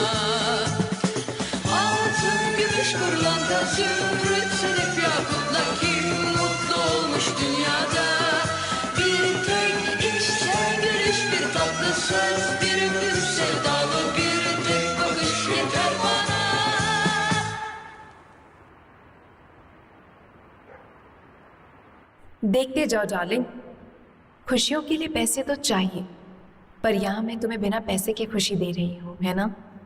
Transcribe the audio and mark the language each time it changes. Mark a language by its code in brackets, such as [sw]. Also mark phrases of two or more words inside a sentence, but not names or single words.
[tr] Altın, gümüş, pırlanta, zümrüt, sedef, yakutla kim mutlu olmuş dünyada? Bir tek içten gülüş, bir tatlı söz, bir öpüş, sevdalı bir tek bakış yeter bana. [hi] देखते जाओ डार्लिंग, खुशियों के लिए पैसे तो चाहिए, पर यहाँ मैं तुम्हें बिना पैसे के खुशी दे रही हूँ, है ना?